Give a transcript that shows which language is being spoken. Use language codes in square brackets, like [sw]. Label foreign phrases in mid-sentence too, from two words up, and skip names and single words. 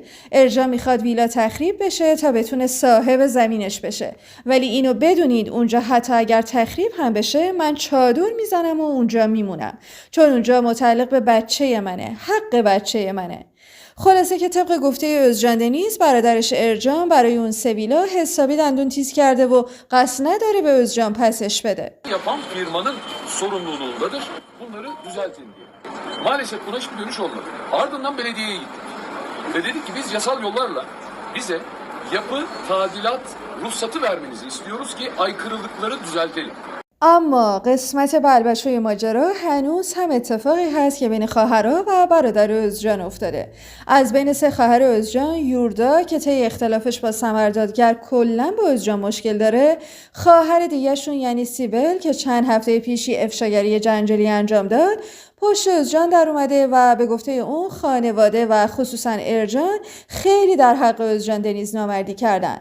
[fa] ارجان میخواد ویلا تخریب بشه تا بتونه صاحب زمینش بشه، ولی اینو بدونید اونجا حتی اگر تخریب هم بشه من چادر میزنم و اونجا میمونم، چون اونجا متعلق به بچه منه، حق بچه منه. خلاصه که طبق گفته özcan دنیز برادرش ارجان برای اون 3 ویلا حسابی دندون تیز کرده و قصد نداره به özcan پسش بده. [tr] Yapan firmanın sorumluluğundadır. Bunları düzeltin diye. Maalesef buna hiçbir dönüş olmadı. Ardından belediyeye gittik. Ve dedik ki biz yasal yollarla bize yapı tadilat ruhsatı vermenizi istiyoruz ki aykırılıkları düzeltelim. [fa] اما قسمت بلبشوی ماجرا هنوز هم اتفاقی هست که بین خواهرها و برادر özcan افتاده. از بین 3 خواهر özcan یوردا که طی اختلافش با سمر دادگر کلا با özcan مشکل داره، خواهر دیگه‌شون یعنی سیبل که چند هفته پیشی افشاگری جنجالی انجام داد پشت özcan در اومده و به گفته اون خانواده و خصوصا ارجان خیلی در حق özcan دنیز نامردی کردن.